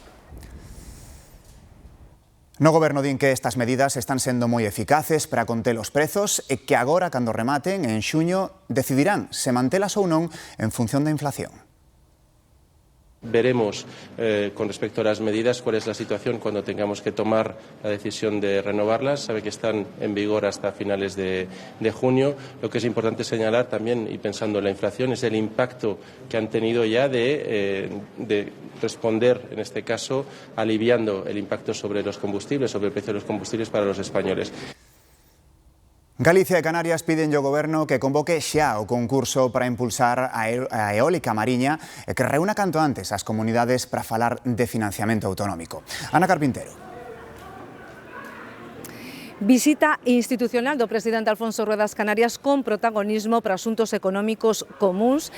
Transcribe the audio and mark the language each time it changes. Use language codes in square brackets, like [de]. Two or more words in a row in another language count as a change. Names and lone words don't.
[gl] No Goberno din que estas medidas están sendo moi eficaces para conter os prezos e que agora, cando rematen, en xuño, decidirán se mantelas ou non en función da inflación. [es] Veremos con respecto a las medidas cuál es la situación cuando tengamos que tomar la decisión de renovarlas. Sabe que están en vigor hasta finales de junio. Lo que es importante señalar también, y pensando en la inflación, es el impacto que han tenido ya de responder, en este caso, aliviando el impacto sobre los combustibles, sobre el precio de los combustibles para los españoles. [gl] Galicia e Canarias piden ao Goberno que convoque xa o concurso para impulsar a eólica mariña e que reúna canto antes as comunidades para falar de financiamento autonómico. Ana Carpintero. Visita institucional do presidente Alfonso Rueda ás Canarias con protagonismo para asuntos económicos comuns.